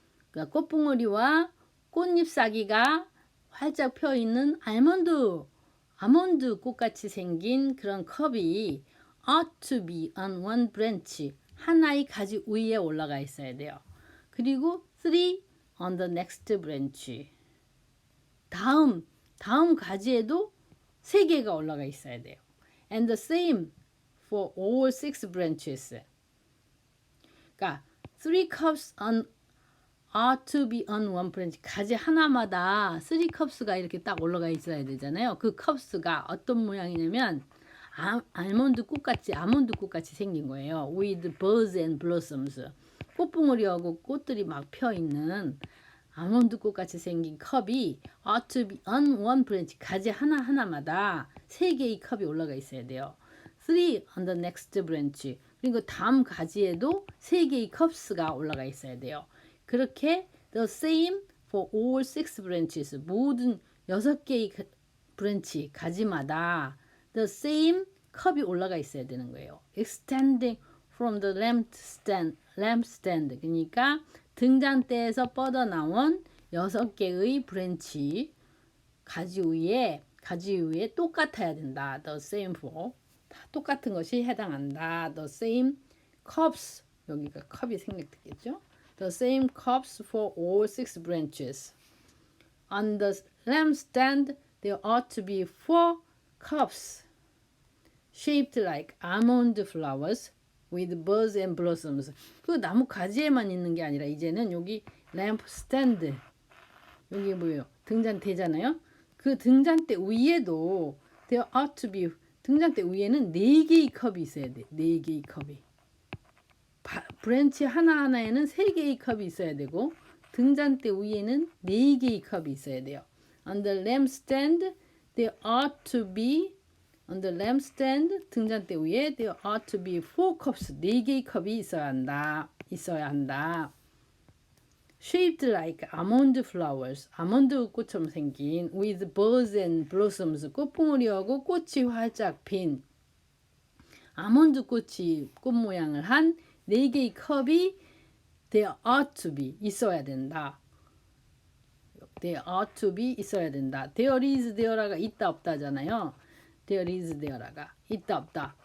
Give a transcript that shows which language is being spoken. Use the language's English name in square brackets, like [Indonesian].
[Korean] 그러니까 꽃봉오리와 꽃잎사귀가 활짝 펴 있는 아몬드 꽃같이 생긴 그런 컵이 [English] ought to be on one branch, [Korean] 하나의 가지 위에 올라가 있어야 돼요. 그리고 [English] 3 on the next branch, [Korean] 다음 가지에도 3개가 올라가 있어야 돼요. [English] And the same for all 6 branches. 그러니까 3 cups are to be on one branch. [Korean] 가지 하나마다 3 cups가 이렇게 딱 올라가 있어야 되잖아요. 그 cups가 어떤 모양이냐면 아몬드 꽃같이 생긴 거예요. [English] With buds and blossoms. [Korean] 꽃봉오리하고 꽃들이 막 펴 있는 아몬드 꽃같이 생긴 컵이 [English] ought to be on one branch. [Korean] 가지 하나하나마다 3개의 컵이 올라가 있어야 돼요. [English] 3 on the next branch. [Korean] 그리고 다음 가지에도 3개의 cups가 올라가 있어야 돼요. [English] 그렇게 the same for all 6 branches. [Korean] 모든 6개의 브랜치 가지마다 [English] the same [Korean] 컵이 올라가 있어야 되는 거예요. [English] extending from the lampstand. [Korean] 그러니까 등잔대에서 뻗어나온 6개의 브랜치 가지 위에 똑같아야 된다. [English] the same for [Korean] 똑같은 것이 해당한다. [English] the same cups. [Korean] 여기가 컵이 생략되겠죠. [English] the same cups for all 6 branches. On the lampstand there ought to be 4 cups shaped like almond flowers with buds and blossoms. [Korean] 그 나무 가지에만 있는 게 아니라 이제는 여기 램프 스탠드, 여기 뭐예요? 등잔대잖아요. 그 등잔대 위에도 [English] there ought to be, [Korean] 등잔대 위에는 4개의 컵이 있어야 돼. 4개의 컵이. 브랜치 하나하나에는 3개의 컵이 있어야 되고 등잔대 위에는 4개의 컵이 있어야 돼요. [English] On the lampstand there ought to be, on the lampstand [Korean] 등잔대 위에 [English] there ought to be 4 cups. [Korean] 4개의 컵이 있어야 한다. [English] Shaped like almond flowers. [Korean] 아몬드 꽃처럼 생긴 [English] with buds and blossoms. [Korean] 꽃봉오리하고 꽃이 활짝 핀 아몬드 꽃이 꽃 모양을 한 4개의 컵이 [English] there ought to be [Korean] 있어야 된다. [English] there ought to be [Korean] 있어야 된다. [English] there is there가 [Korean] 있다 없다잖아요. [English] there is there가 [Korean] 있다 없다.